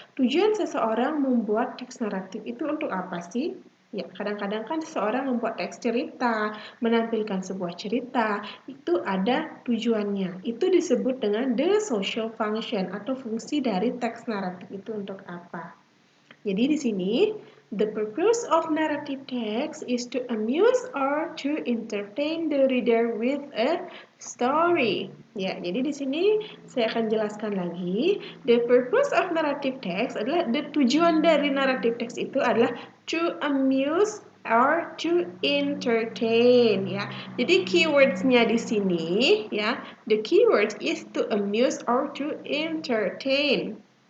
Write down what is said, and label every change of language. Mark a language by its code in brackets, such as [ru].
[id] Tujuan seseorang membuat teks naratif itu untuk apa sih? Ya, kadang-kadang kan seseorang membuat teks cerita, menampilkan sebuah cerita, itu ada tujuannya. Itu disebut dengan the social function atau fungsi dari teks naratif itu untuk apa. Jadi di sini, [en] the purpose of narrative text is to amuse or to entertain the reader with a story. [id] Ya, jadi di sini saya akan jelaskan lagi. [en] The purpose of narrative text [id] adalah tujuan dari narrative text itu adalah [en] to amuse or to entertain ya. [id] Jadi keywordsnya di sini ya, [en] the keyword is to amuse or to entertain.